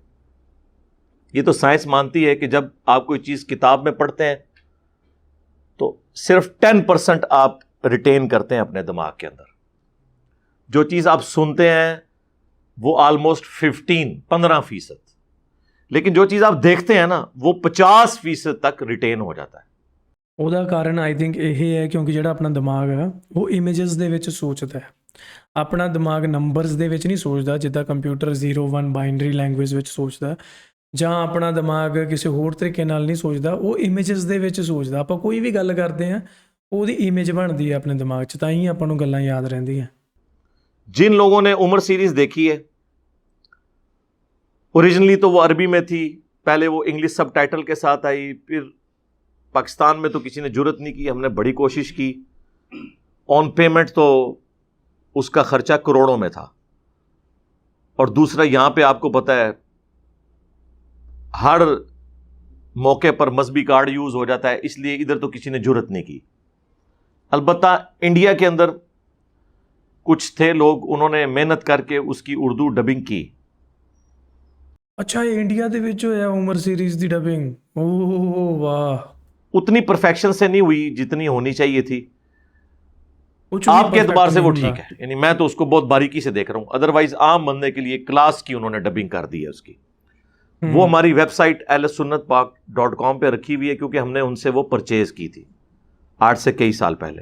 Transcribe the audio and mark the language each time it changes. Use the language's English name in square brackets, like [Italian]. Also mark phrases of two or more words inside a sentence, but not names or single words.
[Urdu] یہ تو سائنس مانتی ہے کہ جب آپ کوئی چیز کتاب میں پڑھتے ہیں تو صرف 10% آپ ریٹین کرتے ہیں اپنے دماغ کے اندر. جو چیز آپ سنتے ہیں وہ آلموسٹ 15% لیکن جو چیز آپ دیکھتے ہیں نا وہ 50% تک ریٹین ہو جاتا ہے. [Punjabi] ਉਹਦਾ ਕਾਰਨ [English] I think [Punjabi] ਇਹ ਹੈ ਕਿਉਂਕਿ ਜਿਹੜਾ ਆਪਣਾ ਦਿਮਾਗ ਹੈ ਉਹ ਇਮੇਜਸ ਦੇ ਵਿੱਚ ਸੋਚਦਾ ਹੈ. ਆਪਣਾ ਦਿਮਾਗ ਨੰਬਰਸ ਦੇ ਵਿੱਚ ਨਹੀਂ ਸੋਚਦਾ ਜਿੱਦਾਂ ਕੰਪਿਊਟਰ 0-1 [English] binary language [Punjabi] ਵਿੱਚ ਸੋਚਦਾ, ਜਾਂ ਆਪਣਾ ਦਿਮਾਗ ਕਿਸੇ ਹੋਰ ਤਰੀਕੇ ਨਾਲ ਨਹੀਂ ਸੋਚਦਾ, ਉਹ ਇਮੇਜਸ ਦੇ ਵਿੱਚ ਸੋਚਦਾ. ਆਪਾਂ ਕੋਈ ਵੀ ਗੱਲ ਕਰਦੇ ਹਾਂ ਉਹਦੀ ਇਮੇਜ ਬਣਦੀ ਹੈ ਆਪਣੇ ਦਿਮਾਗ 'ਚ, ਤਾਂ ਹੀ ਆਪਾਂ ਨੂੰ ਗੱਲਾਂ ਯਾਦ ਰਹਿੰਦੀਆਂ. [Urdu] جن لوگوں نے عمر سیریز دیکھی ہے, اوریجنلی تو وہ عربی میں تھی, پہلے وہ [English] English subtitle [Urdu] کے ساتھ آئی, پھر پاکستان میں تو کسی نے جرت نہیں کی, ہم نے بڑی کوشش کی. [English] on payment [Urdu] تو اس کا خرچہ کروڑوں میں تھا, اور دوسرا یہاں پہ آپ کو پتہ ہے ہر موقع پر مذہبی [English] card use [Urdu] ہو جاتا ہے, اس لیے ادھر تو کسی نے جرت نہیں کی. البتہ انڈیا کے اندر کچھ تھے لوگ, انہوں نے محنت کر کے اس کی اردو ڈبنگ کی. [Punjabi] ਅੱਛਾ ਇਹ ਇੰਡੀਆ ਦੇ ਵਿੱਚ ਹੋਇਆ ਉਮਰ ਸੀਰੀਜ਼ ਦੀ ਡਬਿੰਗ? ਓਹ ਵਾਹ. [Urdu] اتنی پرفیکشن سے نہیں ہوئی جتنی ہونی چاہیے تھی. کچھ آپ کے اعتبار سے وہ ٹھیک ہے, یعنی میں تو اس کو بہت باریکی سے دیکھ رہا ہوں, ادروائز عام بندے کے لیے کلاس کی انہوں نے ڈبنگ کر دی ہے اس کی. وہ ہماری ویب سائٹ ahlsunnatpak.com پہ رکھی ہوئی ہے, کیونکہ ہم نے ان سے وہ پرچیز کی تھی آج سے کئی سال پہلے.